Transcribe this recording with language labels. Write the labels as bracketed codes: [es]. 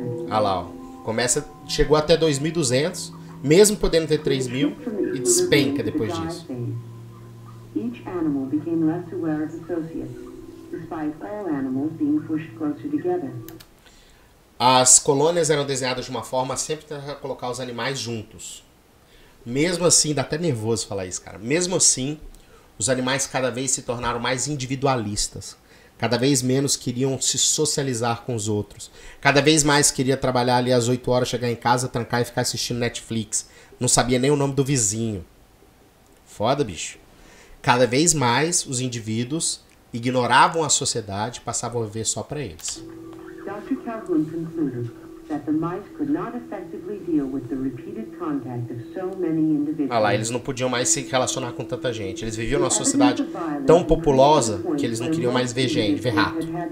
[pt] Ah lá, ó. Chegou até 2.200, mesmo podendo ter 3.000, e despenca depois disso. [en] Each animal became less aware of associates, despite all animals being pushed closer together. [pt] As colônias eram desenhadas de uma forma sempre para colocar os animais juntos. Mesmo assim, dá até nervoso falar isso, cara. Mesmo assim, os animais cada vez se tornaram mais individualistas. Cada vez menos queriam se socializar com os outros. Cada vez mais queria trabalhar ali às 8 horas, chegar em casa, trancar e ficar assistindo Netflix. Não sabia nem o nome do vizinho. Foda, bicho. Cada vez mais os indivíduos ignoravam a sociedade e passavam a viver só para eles. [en] Dr. Calhoun concluded that the mice could not effectively deal with the repeated contact of so many individuals. [pt] Ah lá, eles não podiam mais se relacionar com tanta gente. Eles viviam numa sociedade tão populosa que eles não queriam mais ver gente, ver rato.